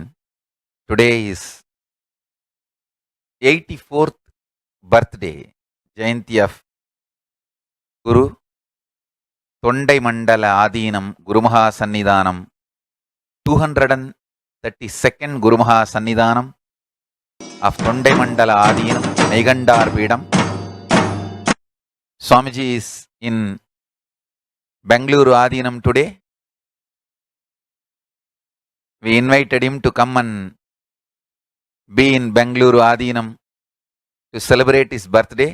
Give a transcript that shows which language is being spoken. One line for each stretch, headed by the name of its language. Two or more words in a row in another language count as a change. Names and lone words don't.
English: Today is 84th birthday, Jayanti of Guru Tondai Mandala Adinam Gurumaha Sannidhanam, 232nd Gurumaha Sannidhanam of Tondai Mandala Adinam, Negandar Pedam. Swamiji is in Bengaluru Adinam today. We invited him to come and be in Bengaluru Adinam to celebrate his birthday.